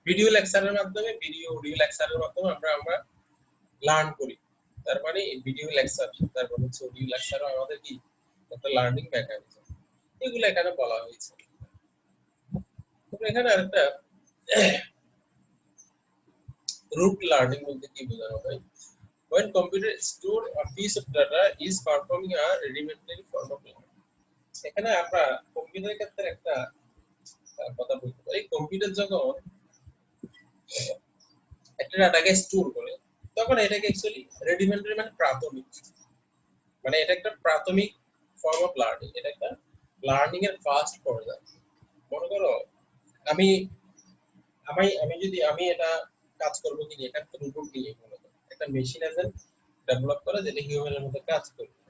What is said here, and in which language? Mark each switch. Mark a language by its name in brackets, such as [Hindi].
[Bangla] Video লেকচারের মাধ্যমে audio লেকচারের মাধ্যমে আমরা লার্ন করি। তার মানে ভিডিও লেকচার তারপর হচ্ছে অডিও লেকচারও আমাদের কি একটা লার্নিং মেকানিজম। এগুলো এখানে বলা হয়েছে। তবে এখানে আরেকটা রুট লার্নিং বলতে কি বোঝানো হয়? [English] When computer store a piece of data is performing a rudimentary form of learning. [Bangla] এখানে আমরা কম্পিউটারের ক্ষেত্রে একটা কথা বলতে পারি। কম্পিউটার যখন একটা ডাটাকে স্টোর করে তখন এটাকে অ্যাকচুয়ালি রুডিমেন্টারি মানে প্রাথমিক, মানে এটা একটা প্রাথমিক ফর্ম অফ লার্নিং। এটা একটা লার্নিং এর ফার্স্ট পর্যায়। মনে করো আমি আমি আমি যদি আমি এটা কাজ করব কি এটা একটা রোবট নিয়ে মূলত একটা মেশিন এজেন্ট ডেভেলপ করা যেটা হিউম্যানের মতো কাজ করবে।